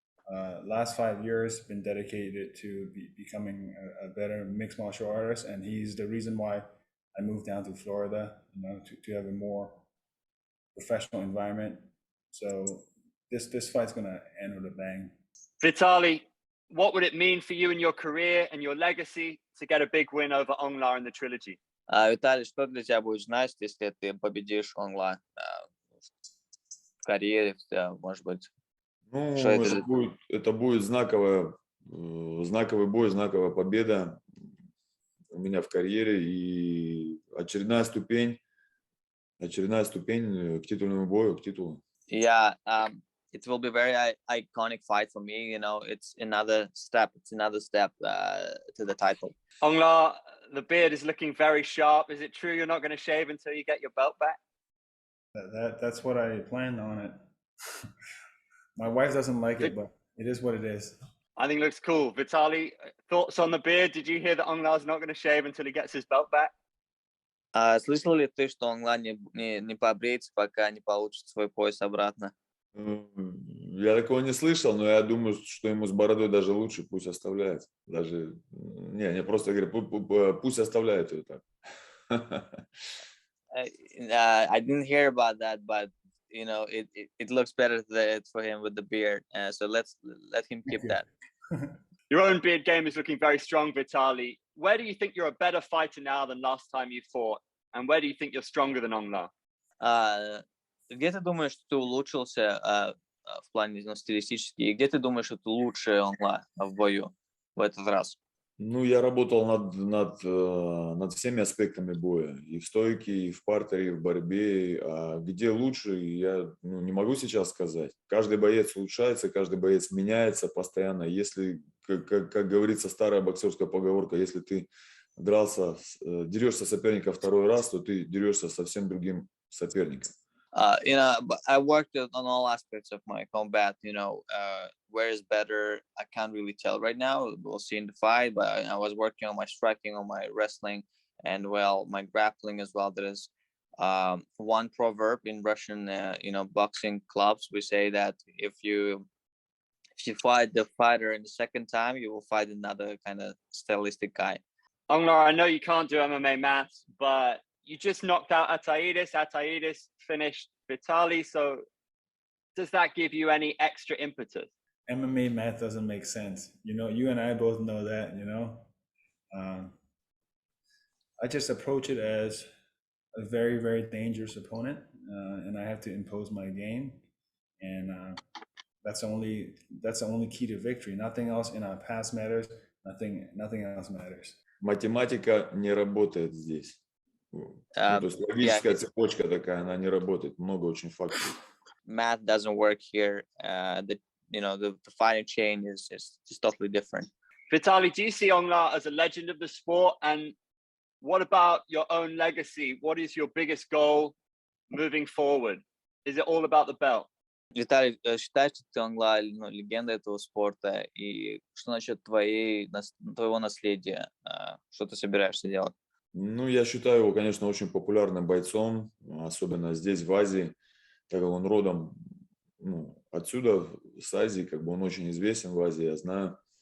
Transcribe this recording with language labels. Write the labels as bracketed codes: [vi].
[en] Last 5 years been dedicated to becoming a better mixed martial artist, and he's the reason why I moved down to Florida, to have a more professional environment. So this fight's gonna end with a bang. Vitaly, what would it mean for you in your career and your legacy to get a big win over Aung in the trilogy? [ru] Виталий, что для тебя будет значить, если ты победишь Онла в карьере, может быть? Ну, Что это? это будет знаковый бой, знаковая победа у меня в карьере и очередная ступень к титульному бою, к титулу. [en] Yeah, it will be very iconic fight for me. You know, it's another step. It's another step to the title. Aung, the beard is looking very sharp. Is it true you're not going to shave until you get your belt back? That's what I planned on it. My wife doesn't like it, but it is what it is. I think it looks cool. Vitaly, thoughts on the beard? Did you hear that Aung's not going to shave until he gets his belt back? [ru] Слышал ли ты, что Онла не побреется, пока не получит свой пояс обратно? Я такого не слышал, но я думаю, что ему с бородой даже лучше, пусть оставляет. Даже не просто говорю, пусть оставляет ее так. [en] I didn't hear about that, but you know, it looks better for him with the beard. So let him keep that. Your own beard game is looking very strong, Vitaly. Where do you think you're a better fighter now than last time you fought? And where do you think you're stronger than Aung? [ru] Где ты думаешь, что ты улучшился в плане стилистически? И где ты думаешь, что ты лучше Онла в бою в этот раз? Ну, я работал над всеми аспектами боя. И в стойке, и в партере, и в борьбе. А где лучше, я не могу сейчас сказать. Каждый боец улучшается, каждый боец меняется постоянно. Если, как говорится, старая боксерская поговорка, если ты дерешься соперника второй раз, то ты дерешься совсем другим соперником. [en] You know, but I worked on all aspects of my combat. You know, where is better? I can't really tell right now. We'll see in the fight. But I was working on my striking, on my wrestling, and well, my grappling as well. There is one proverb in Russian, boxing clubs. We say that if you fight the fighter in the second time, you will fight another kind of stylistic guy. Aung, I know you can't do MMA maths, but you just knocked out Ataidis. Ataidis finished Vitaly. So does that give you any extra impetus? MMA math doesn't make sense. You and I both know that, I just approach it as a very, very dangerous opponent. And I have to impose my game. And that's the only key to victory. Nothing else in our past matters. Nothing else matters. [ru] Математика не работает здесь. То есть логическая цепочка такая, она не работает. Много очень факторов. [en] Math doesn't work here. The fighting chain is totally different. Vitaly, do you see Aung as a legend of the sport? And what about your own legacy? What is your biggest goal moving forward? Is it all about the belt? [ru] Виталий, считаешь, что ты Онла легенда этого спорта? И что насчет твоего наследия? Что ты собираешься делать? Ну, я считаю его, конечно, очень популярным бойцом, особенно здесь, в Азии, так как он родом отсюда, с Азии, как бы он очень известен в Азии, я знаю.